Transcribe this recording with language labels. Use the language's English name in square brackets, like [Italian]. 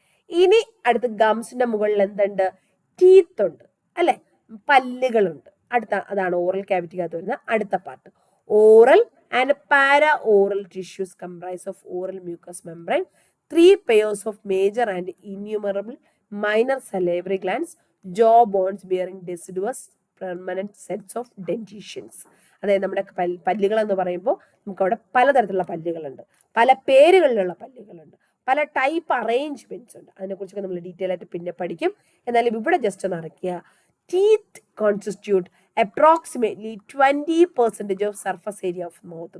[Malayalam] ഇനി അടുത്ത ഗംസിന്റെ മുകളിൽ എന്തുണ്ട്? ടീത്ത് ഉണ്ട്, അല്ലെ, പല്ലുകളുണ്ട്. അതാണ് ഓറൽ ക്യാവിറ്റിക്കകത്ത് വരുന്ന അടുത്ത part. [English] Oral and para oral tissues comprise of oral mucous membrane, 3 pairs of major and innumerable minor salivary glands, jaw bones bearing deciduous permanent sets of dentitions. [Malayalam] അതായത് നമ്മുടെ പല്ലുകൾ എന്ന് പറയുമ്പോൾ നമുക്ക് അവിടെ പലതരത്തിലുള്ള പല്ലുകളുണ്ട്, പല പേരുകളിലുള്ള പല്ലുകളുണ്ട്, പല ടൈപ്പ് അറേഞ്ച്മെന്റ്സ് ഉണ്ട്. അതിനെക്കുറിച്ചൊക്കെ നമ്മൾ ഡീറ്റെയിൽ ആയിട്ട് പിന്നെ പഠിക്കും. എന്നാലും ഇവിടെ ജസ്റ്റ് ഒന്ന് അറിയിക്കുക. [English] Teeth constitute approximately 20% of surface area of mouth.